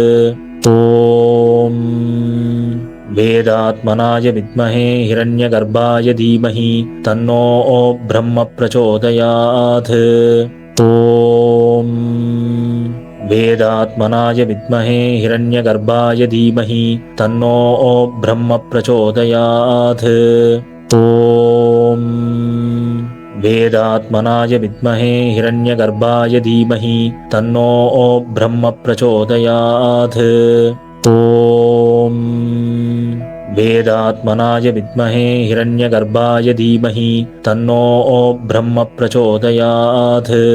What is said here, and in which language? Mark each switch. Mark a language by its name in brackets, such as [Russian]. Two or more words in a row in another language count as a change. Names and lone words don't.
[Sanskrit] ॐ वेदात्मनाय विद्महे हिरण्यगर्भाय धीमहि तन्नो ब्रह्म प्रचोदयात्. ॐ वेदात्मनाय विद्महे हिरण्यगर्भाय धीमहि तन्नो ब्रह्म प्रचोदयात्. ஓம் वेदात्मनाय विद्महे हिरण्यगर्भाय धीमहि तन्नो ब्रह्म प्रचोदयात्। ॐ वेदात्मनाय विद्महे हिरण्यगर्भाय धीमहि तन्नो ब्रह्म प्रचोदयात्।